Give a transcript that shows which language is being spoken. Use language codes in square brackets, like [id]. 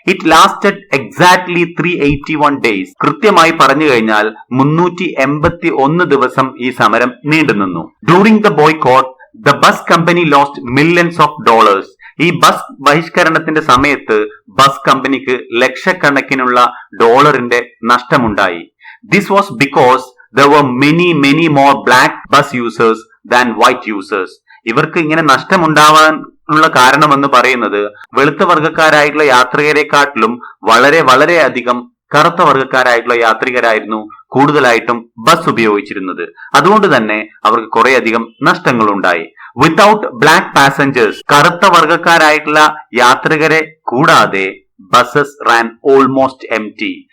[en] It lasted exactly 381 days. [ml] കൃത്യമായി പറഞ്ഞു കഴിഞ്ഞാൽ 381 ദിവസം ഈ സമരം നീണ്ടുനിന്നു. [en] During the boycott the bus company lost millions of dollars. [ml] ഈ ബസ് ബഹിഷ്കരണത്തിന്റെ സമയത്ത് ബസ് കമ്പനിക്ക് ലക്ഷക്കണക്കിനുള്ള ഡോളറിന്റെ നഷ്ടമുണ്ടായി. [en] This was because there were many more black bus users than white users. [ml] ഇവർക്ക് ഇങ്ങനെ നഷ്ടമുണ്ടാവാനുള്ള കാരണമെന്ന് പറയുന്നത് വെളുത്ത വർഗക്കാരായിട്ടുള്ള യാത്രികരെക്കാട്ടിലും വളരെ അധികം കറുത്ത വർഗക്കാരായിട്ടുള്ള യാത്രികരായിരുന്നു കൂടുതലായിട്ടും ബസ് ഉപയോഗിച്ചിരുന്നത്. അതുകൊണ്ട് തന്നെ അവർക്ക് കുറേയധികം നഷ്ടങ്ങൾ ഉണ്ടായി. [en] without black passengers, [ml] കറുത്ത വർഗക്കാരായിട്ടുള്ള യാത്രികരെ കൂടാതെ [en] Buses ran almost empty.